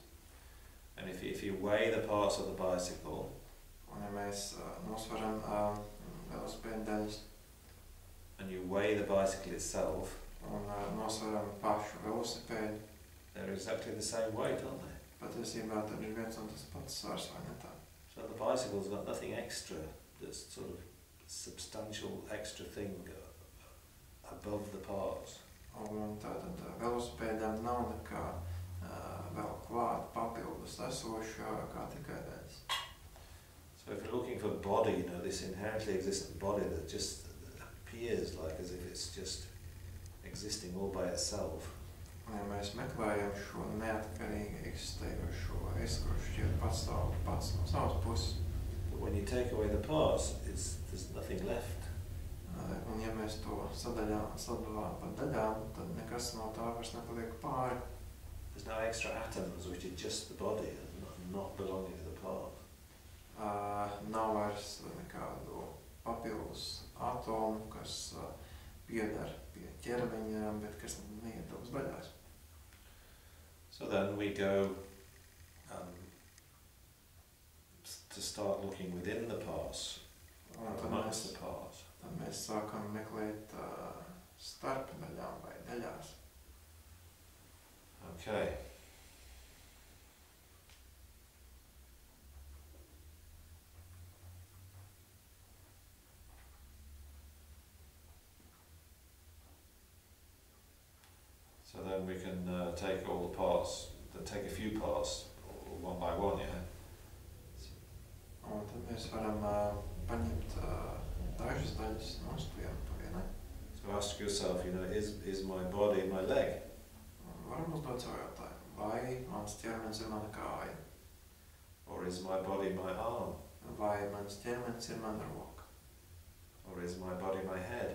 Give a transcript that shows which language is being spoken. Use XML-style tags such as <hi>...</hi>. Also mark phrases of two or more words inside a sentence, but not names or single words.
<en>And if you weigh the parts of the bicycle,</en> <lv>un ja mēs nosvaram velosipēdu daļas,</lv> <en>and you weigh the bicycle itself,</en> <lv>un nosvaram pašu velosipēdu,</lv> <en>they're exactly the same weight, aren't they?</en> <lv>Patiesībā tad ir viens un tas pats svars, vai ne tā?</lv> <en>So the bicycle's got nothing extra, this sort of substantial extra thing above the parts.</en> <lv>Un tātad velosipēdām nav nekā vēl klāt papildus esošā kā tikai daļas.</lv> <en>So if you're looking for body, you know, this inherently existent body that just appears like as if it's just existing all by itself.</en> <lv>Ja mēs meklējam šo neatkarīgi eksistējošo es, kurš šķiet pats no savas puses.</lv> <en>But when you take away the parts, there's nothing left.</en> <lv>Un ja mēs to sadalām pa daļām, tad nekas no tā vairs nepaliek pāri.</lv> <en>There's no extra atoms which are just the body and not belonging to the part.</en> <lv>Nav vairs nekādu papildus atomu, kas pieder pie ķermeņa, bet kas neietilpst daļās.</lv> <en>So then we go to start looking within the parts, amongst the parts.</en> <lv>Tad mēs sākam meklēt starp daļām vai daļās.</lv> <en>Okay. So then we can take all the parts, take a few parts, one by one, yeah?</en> <lv>Un tad mēs varam paņemt dažas daļas nost vienu pa vienai.</lv> <en>So ask yourself, is my body my leg?</en> <lv>Varam uzdot savu jautājumu, vai mans ķermenis ir mana kāja?</lv> <en>Or is my body my arm?</en> <lv>Vai mans ķermenis ir mana roka?</lv> <en>Or is my body my head?</en>